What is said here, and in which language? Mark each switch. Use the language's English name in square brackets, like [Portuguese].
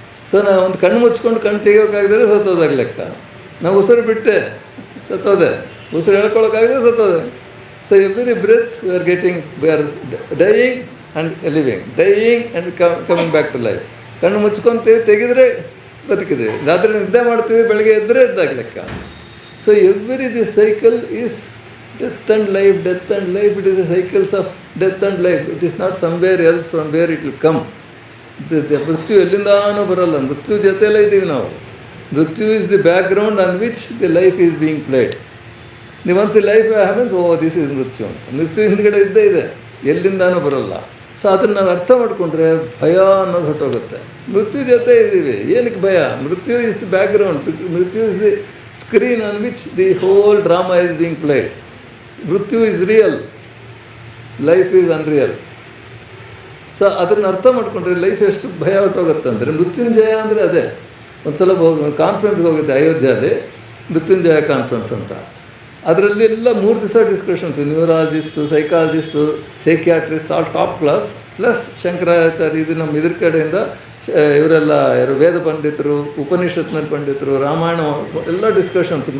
[Kannada] So ನಾವು ಒಂದು ಕಣ್ಣು ಮುಚ್ಕೊಂಡು ಕಣ್ಣು ತೆಗಿಯೋಕ್ಕಾಗಿದ್ರೆ ಸತ್ತೋದಾಗ ಲೆಕ್ಕ. ನಾವು ಉಸಿರು ಬಿಟ್ಟೆ ಸತ್ತೋದೆ, ಉಸಿರು ಹೇಳ್ಕೊಳ್ಳೋಕ್ಕಾಗಿದ್ರೆ ಸತ್ತೋದೆ. [English] So every breath we are dying and living, dying and coming back to life. [Kannada] ಕಣ್ಣು ಮುಚ್ಕೊತೀವಿ, ತೆಗೆದ್ರೆ ಬದುಕಿದ್ದೀವಿ, ರಾತ್ರಿ ನಿದ್ದೆ ಮಾಡ್ತೀವಿ, ಬೆಳಗ್ಗೆ ಎದ್ದರೆ ಎದ್ದಾಗ ಲೆಕ್ಕ. [English] So every this cycle is death and life, death and life. It is the cycles of death and life. It is not somewhere else from where it will come. [Kannada] ಮೃತ್ಯು ಎಲ್ಲಿಂದಾನೂ ಬರೋಲ್ಲ, ಮೃತ್ಯು ಜೊತೆಯಲ್ಲೇ ಇದ್ದೀವಿ ನಾವು. [English] ಮೃತ್ಯು is the background on which the life is being played. [Kannada] ನೀವು [English] once the life happens, this is ಮೃತ್ಯು ಅಂತ. [Kannada] ಮೃತ್ಯು ಹಿಂದ್ಗಡೆ ಇದ್ದೇ ಇದೆ, ಎಲ್ಲಿಂದಾನೂ ಬರೋಲ್ಲ. ಸೊ ಅದನ್ನು ನಾವು ಅರ್ಥ ಮಾಡಿಕೊಂಡ್ರೆ ಭಯ ಅನ್ನೋದು ಹೊರಟೋಗುತ್ತೆ. ಮೃತ್ಯು ಜೊತೆ ಇದ್ದೀವಿ, ಏನಕ್ಕೆ ಭಯ? [English] ಮೃತ್ಯು is the background. ಮೃತ್ಯು is the screen on which the whole drama is being played. ಮೃತ್ಯು is real, life is unreal. [Kannada] So ಅದನ್ನು ಅರ್ಥ ಮಾಡ್ಕೊಂಡ್ರೆ ಲೈಫ್ ಎಷ್ಟು ಭಯ ಹೊರಟೋಗುತ್ತೆ ಅಂದರೆ. ಮೃತ್ಯುಂಜಯ ಅಂದರೆ ಅದೇ. ಒಂದು ಸಲ ಕಾನ್ಫರೆನ್ಸ್ಗೆ ಹೋಗಿದ್ದೆ ಅಯೋಧ್ಯೆಯಲ್ಲಿ, ಮೃತ್ಯುಂಜಯ ಕಾನ್ಫರೆನ್ಸ್ ಅಂತ. ಅದರಲ್ಲಿ ಎಲ್ಲ 3 ದಿವಸ discussions, ನ್ಯೂರಾಲಜಿಸ್ಟು, psychologist, psychiatrist, all top class, plus Shankaracharya, ಇದು ನಮ್ಮ ಇದ್ರ ಕಡೆಯಿಂದ ಇವರೆಲ್ಲ ಯಾರು ವೇದ ಪಂಡಿತರು, ಉಪನಿಷತ್ನಲ್ಲಿ ಪಂಡಿತರು, ರಾಮಾಯಣ ಎಲ್ಲ ಡಿಸ್ಕಷನ್ಸು.